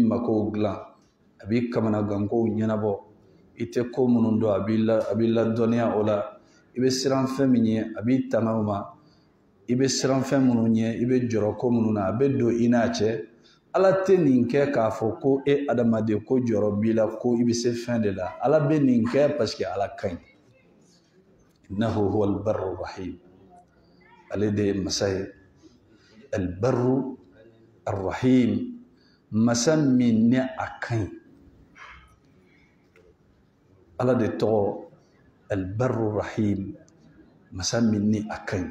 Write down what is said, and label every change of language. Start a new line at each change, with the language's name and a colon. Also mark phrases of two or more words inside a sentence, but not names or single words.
Bambara: makow dilan a b'i kamanagankow ɲɛnabɔ i tɛ ko minnu dɔn a b'i ladɔnniya o la i bɛ siran fɛn min ye a b'i tanga o ma i bɛ siran fɛn minnu ɲɛ i bɛ jɔrɔ ko minnu na a bɛ don i n'a cɛ ala tɛ nin kɛ k'a fɔ ko e adamaden ko jɔrɔ b'i la ko i bɛ se fɛn de la ala bɛ nin kɛ
French: parce que
Bambara: ala ka ɲi.
Arabic: إنه هو البر الرحيم.
Bambara: Ale de ye masa ye
Arabic: البر الرحيم,
Bambara: masa min ni a ka ɲi. ala de tɔgɔ
Arabic: البر الرحيم,
Bambara: masa min ni a ka ɲi.